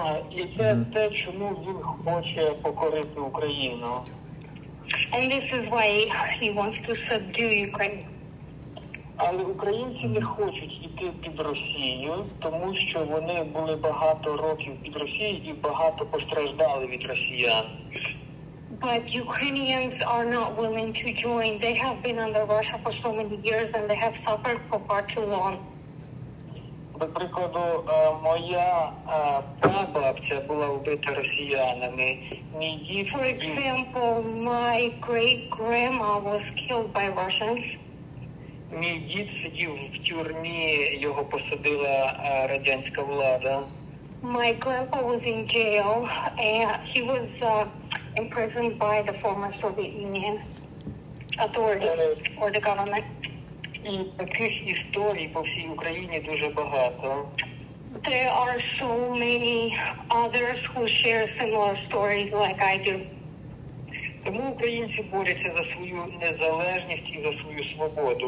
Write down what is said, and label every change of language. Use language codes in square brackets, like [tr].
[uk] І це те, чому він хоче покорити Україну. [en] And this is why he wants to subdue Ukraine. [uk] Але українці не хочуть йти під Росію, тому що вони були багато років під Росією і багато постраждали від росіян. [en] But Ukrainians are not willing to join. They have been under Russia for so many years and they have suffered for far too long. [uk] До прикладу, моя прабабця була вбита росіянами. [en] For example, my great-grandma was killed by Russians. [uk] Мій дід сидів в тюрмі, його посадила радянська влада. [en] My grandpa was in jail and he was imprisoned by the former Soviet Union authorities or the government. [uk] І таких історій по всій Україні дуже багато. [en] There are so many others who share similar stories like I do. [uk] Тому українці борються за свою незалежність і за свою свободу.